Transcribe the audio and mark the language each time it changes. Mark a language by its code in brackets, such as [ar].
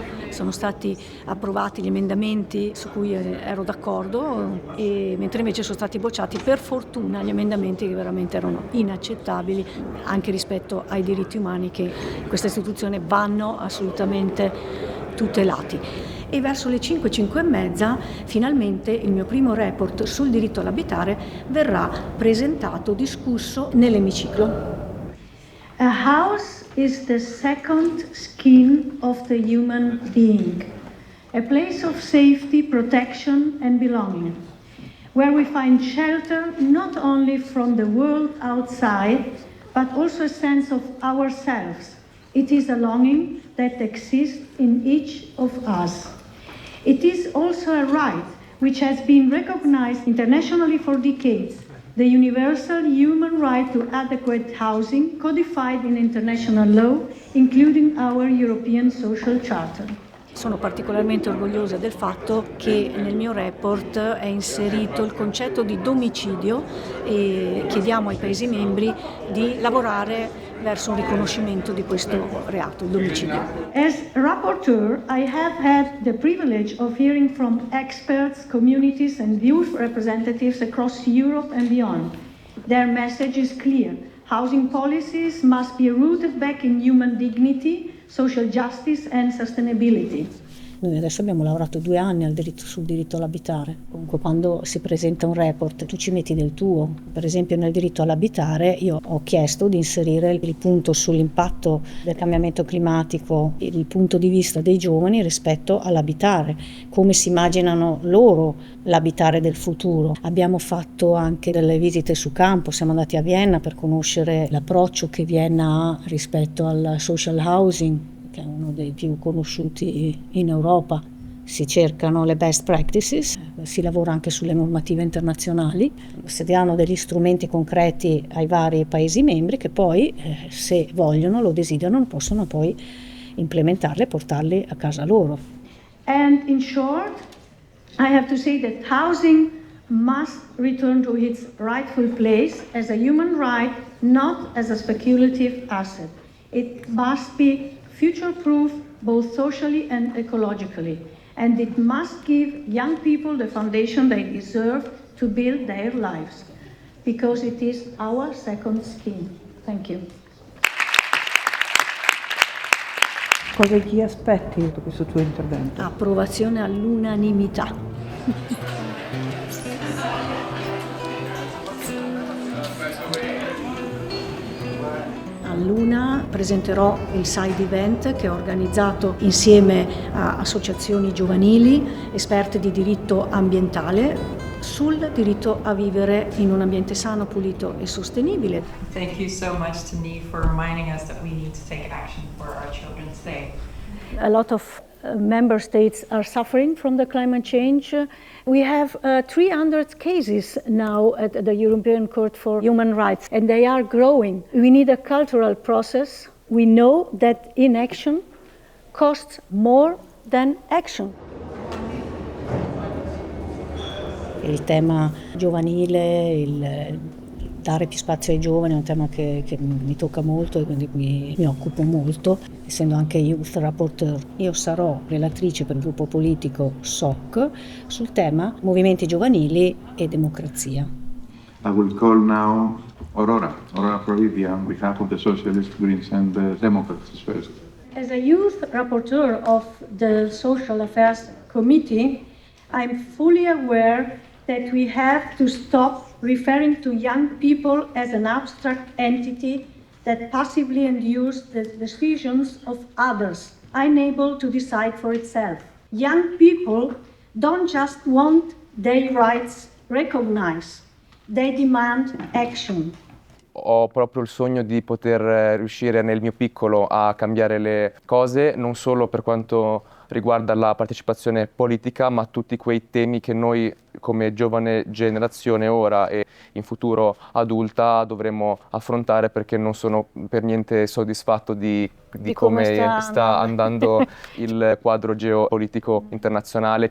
[it] Sono stati approvati gli emendamenti su cui ero d'accordo, mentre invece sono stati bocciati per fortuna gli emendamenti che veramente erano inaccettabili anche rispetto ai diritti umani che in questa istituzione vanno assolutamente tutelati. E verso le 5 e mezza finalmente il mio primo report sul diritto all'abitare verrà presentato, discusso nell'emiciclo. [en] A house is the second skin of the human being, a place of safety, protection and belonging, where we find shelter not only from the world outside, but also a sense of ourselves. It is a longing that exists in each of us. It is also a right which has been recognized internationally for decades, the universal human right to adequate housing codified in international law, including our European Social Charter. [it] Sono particolarmente orgogliosa del fatto che nel mio report è inserito il concetto di domicilio e chiediamo ai Paesi membri di lavorare verso un riconoscimento di questo reato, il domicilio. [en] As rapporteur, I have had the privilege of hearing from experts, communities and youth representatives across Europe and beyond. Their message is clear. Housing policies must be rooted back in human dignity, social justice and sustainability. [it] Noi adesso abbiamo lavorato 2 anni sul diritto all'abitare. Comunque quando si presenta un report tu ci metti del tuo. Per esempio nel diritto all'abitare io ho chiesto di inserire il punto sull'impatto del cambiamento climatico, il punto di vista dei giovani rispetto all'abitare, come si immaginano loro l'abitare del futuro. Abbiamo fatto anche delle visite su campo, siamo andati a Vienna per conoscere l'approccio che Vienna ha rispetto al social housing, che è uno dei più conosciuti in Europa. Si cercano le best practices, si lavora anche sulle normative internazionali, si danno degli strumenti concreti ai vari Paesi membri che poi, se vogliono, lo desiderano, possono poi implementarli e portarli a casa loro. [en] And in short, I have to say that housing must return to its rightful place as a human right, not as a speculative asset. It must be future-proof both socially and ecologically, and it must give young people the foundation they deserve to build their lives, because it is our second skin. Thank you. [it] Cosa ti aspetti da questo tuo intervento? Approvazione all'unanimità. All'una presenterò il side event che ho organizzato insieme a associazioni giovanili, esperte di diritto ambientale, sul diritto a vivere in un ambiente sano, pulito e sostenibile. [en] Thank you so much to Neve for reminding us that we need to take action for our children today. A lot of member states are suffering from the climate change. We have 300 cases now at the European Court for Human Rights, and they are growing. We need a cultural process. We know that inaction costs more than action. [it] Il tema giovanile, il dare più spazio ai giovani è un tema che mi tocca molto e quindi mi occupo molto, essendo anche Youth Rapporteur. Io sarò relatrice per il gruppo politico SOC sul tema movimenti giovanili e democrazia. [en] I will call now Aurora Floridia on behalf of the Socialists, Greens and the Democrats first. As a Youth Rapporteur of the Social Affairs Committee, I'm fully aware that we have to stop referring to young people as an abstract entity that passively endures the decisions of others, unable to decide for itself. Young people don't just want their rights recognized, they demand action. [it] Ho proprio il sogno di poter riuscire nel mio piccolo a cambiare le cose, non solo per quanto riguarda la partecipazione politica, ma tutti quei temi che noi come giovane generazione ora e in futuro adulta dovremo affrontare, perché non sono per niente soddisfatto di come sta andando il quadro geopolitico internazionale.